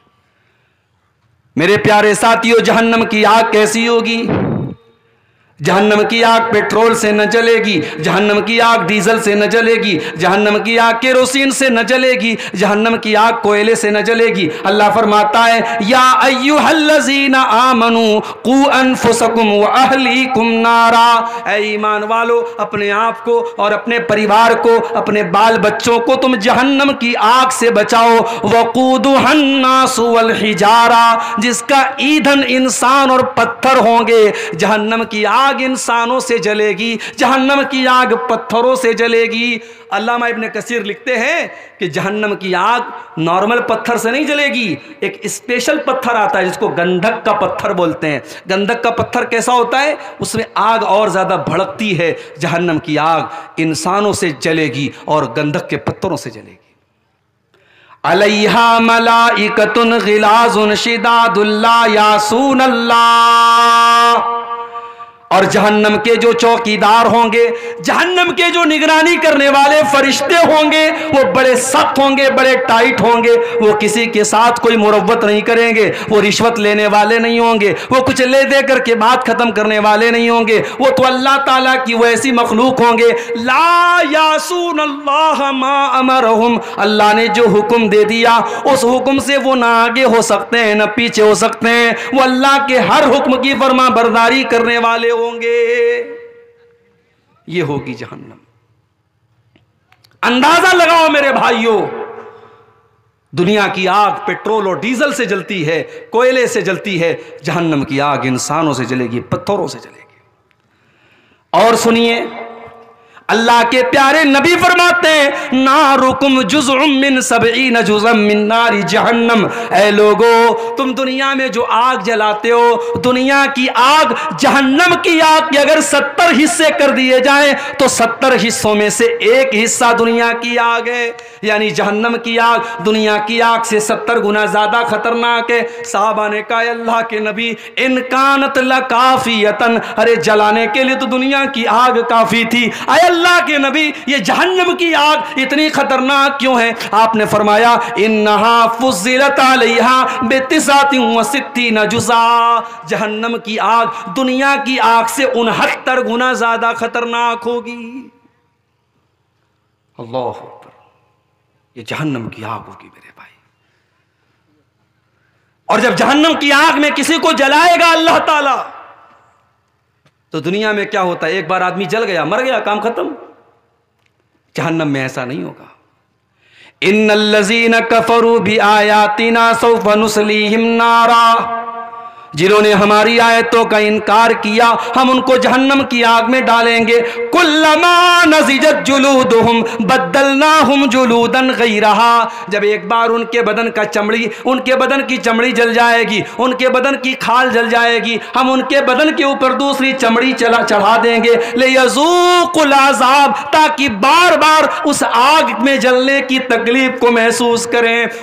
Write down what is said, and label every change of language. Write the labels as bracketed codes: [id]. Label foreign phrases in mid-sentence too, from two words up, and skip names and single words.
[hi] मेरे प्यारे साथियों, जहन्नम की आग कैसी होगी? जहन्नम की आग पेट्रोल से न जलेगी, जहन्नम की आग डीजल से न जलेगी, जहन्नम की आग केरोसिन से न जलेगी, जहन्नम की आग कोयले से न जलेगी। अल्लाह फरमाता है [ar] يا أيها الذين آمنوا قوا أنفسكم وأهليكم نارا, [hi] ऐ ईमान वालो अपने आप को और अपने परिवार को, अपने बाल बच्चों को तुम जहन्नम की आग से बचाओ। [ar] وقودها الناس والحجارة, [hi] जिसका ईंधन इंसान और पत्थर होंगे। जहन्नम की आग इंसानों से जलेगी, जहन्नम की आग पत्थरों से जलेगी। अल्लामा इब्ने कसीर लिखते हैं कि जहन्नम की आग नॉर्मल पत्थर से नहीं जलेगी, एक स्पेशल पत्थर आता है जिसको गंधक का पत्थर बोलते हैं। गंधक का पत्थर कैसा होता है? उसमें आग और ज्यादा भड़कती है। जहन्नम की आग इंसानों से जलेगी और गंधक के पत्थरों से जलेगी। [ar] عليها ملائكة غلاظ شداد لا يعصون الله, [hi] और जहन्नम के जो चौकीदार होंगे, जहन्नम के जो निगरानी करने वाले फरिश्ते होंगे, वो बड़े सख्त होंगे, बड़े टाइट होंगे। वो किसी के साथ कोई मुरव्वत नहीं करेंगे, वो रिश्वत लेने वाले नहीं होंगे, वो कुछ ले दे करके बात खत्म करने वाले नहीं होंगे। वो तो अल्लाह ताला की वैसी मखलूक होंगे। [ar] لا يعصون الله ما أمرهم, [hi] अल्लाह ने जो हुक्म दे दिया उस हुक्म से वो ना आगे हो सकते हैं न पीछे हो सकते हैं। वो अल्लाह के हर हुक्म की फरमा बरदारी करने वाले होंगे। ये होगी जहन्नम। अंदाजा लगाओ मेरे भाइयों, दुनिया की आग पेट्रोल और डीजल से जलती है, कोयले से जलती है। जहन्नम की आग इंसानों से जलेगी, पत्थरों से जलेगी। और सुनिए, अल्लाह के प्यारे नबी फरमाते हैं [ar] ناركم جزء من سبعين جزءا من نار جهنم, [hi] ऐ लोगो तुम दुनिया में जो आग जलाते हो, दुनिया की आग जहन्नम की आग के अगर 70 हिस्से कर दिए जाएं तो 70 हिस्सों में से एक हिस्सा दुनिया की आग है। यानी जहन्नम की आग दुनिया की आग से 70 गुना ज्यादा खतरनाक है। साहबा ने कहा अल्लाह के नबी [ar] إن كانت لكافية, [hi] अरे जलाने के लिए तो दुनिया की आग काफी थी। अल्लाह के नबी ये जहन्नम की आग इतनी खतरनाक क्यों है? आपने फरमाया [ar] إنها فضلت عليها بتسعة وستين جزءا, [hi] जहन्नम की आग दुनिया की आग से 69 गुना ज्यादा खतरनाक होगी। [ar] الله أكبر, [hi] ये जहन्नम की आग होगी मेरे भाई। और जब जहन्नम की आग में किसी को जलाएगा अल्लाह ताला, तो दुनिया में क्या होता है, एक बार आदमी जल गया मर गया काम खत्म। जहन्नम में ऐसा नहीं होगा। [ar] إن الذين كفروا بآياتنا سوف نصليهم نارا, [hi] जिन्होंने हमारी आयतों का इनकार किया हम उनको जहन्नम की आग में डालेंगे। [ar] كلما نضجت جلودهم بدلناهم جلودا غيرها, [hi] जब एक बार उनके बदन का चमड़ी, उनके बदन की चमड़ी जल जाएगी, उनके बदन की खाल जल जाएगी, हम उनके बदन के ऊपर दूसरी चमड़ी चढ़ा देंगे। [ar] ليذوقوا العذاب, [hi] ताकि बार बार उस आग में जलने की तकलीफ को महसूस करें।